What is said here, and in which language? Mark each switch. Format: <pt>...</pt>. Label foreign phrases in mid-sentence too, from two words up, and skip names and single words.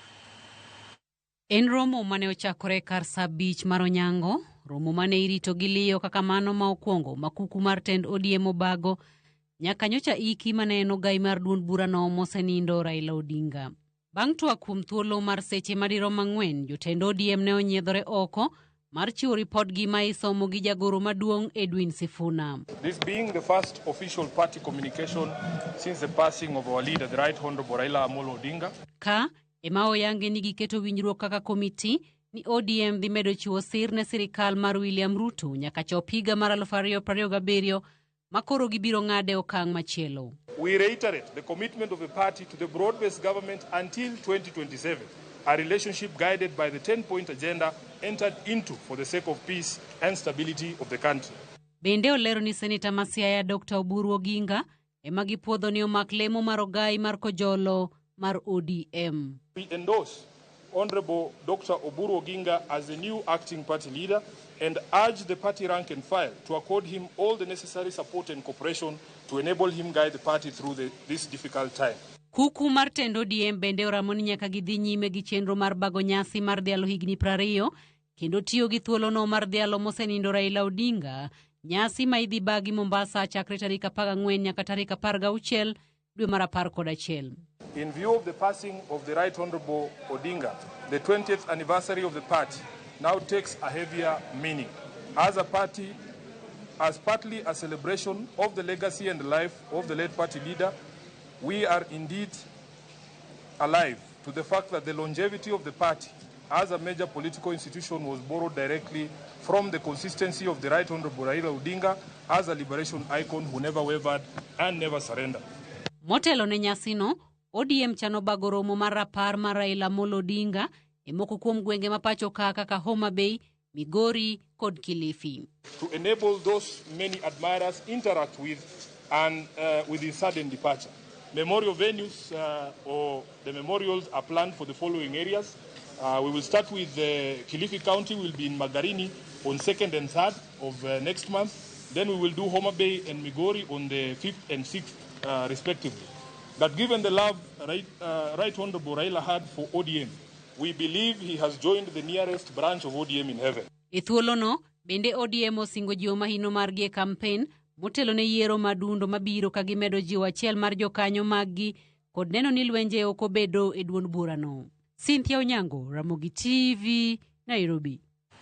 <luo>En romo mane ochakore kar saa 5 mar Onyango, romo mane irito gi liyo kaka mano ma okwongo ma kuku mar tend ODM bago nyaka nyocha iki mane en ogai mar duond burano mosenindo Raila Odinga. Bang' twak kuom thuolo mar seche madirom 4, jotend ODM ne onyiedhore oko mar chiwo ripodgi ma isomo gi jagoro maduong' Edwin Sifuna.</luo> <en>This being the first official party communication since the passing of our leader, the Right Honorable Raila Odinga.</en> <luo>Ka ema oyange ni giketo winjruok kaka komiti ni ODM dhi medo chiwo sir ne sirikal mar William Ruto nyaka chop higa mar 2027 makoro gibiro ng'ade okang' machielo.</luo> <en>We reiterate the commitment of the party to the broad-based government until 2027, a relationship guided by the 10-point agenda entered into for the sake of peace and stability of the country.</en> <luo>Bende olero ni Seneta Masiaya Dr. Oburu Oginga ema gipuodho ni omak lemo mar ogai mar kojolo mar ODM.</luo> <en>We endorse Honorable Dr. Oburu Oginga as the new acting party leader and urge the party rank and file to accord him all the necessary support and cooperation to enable him guide the party through this difficult time.</en> <luo>Kuku mar tend ODM bende oramo ni nyaka gidhi nyime gi chenro mar bago nyasi mar dhialo higni 20 kendo tiyo gi thuolono mar dhialo mosenindo Raila Odinga, nyasi ma idhi bagi Mombasa chakre tarik 14 nyaka tarik 16 dwe mar 11.</luo> <en>In view of the passing of the Right Honorable Odinga, the 20th anniversary of the party now takes a heavier meaning. As a party, as partly a celebration of the legacy and life of the late party leader, we are indeed alive to the fact that the longevity of the party as a major political institution was borrowed directly from the consistency of the Right Honorable Raila Odinga as a liberation icon who never wavered and never surrendered.</en> <luo>Motelo ne nyasino, ODM chano bago romo mar rapar mar Raila Odinga e moko kuom gwenge ma pacho kaka Homa Bay, Migori kod Kilifi.</luo> <en>To enable those many admirers interact with and with his sudden departure. Memorial venues or the memorials are planned for the following areas. We will start with Kilifi County, will be in Magarini on 2nd and 3rd of next month. Then we will do Homa Bay and Migori on the 5th and 6th respectively. That given the love Right Honorable Raila had for ODM, we believe he has joined the nearest branch of ODM in heaven.</en> <luo>Ithuolono, bende ODM osingo jiwo mahino margi e campaign, motelo ne yiero madundo mabiro kagimedo jiwo achiel mar jokanyo maggi kod neno ni lwenje ok obedo e duond burano. Cynthia Onyango, Ramogi TV, Nairobi.</luo>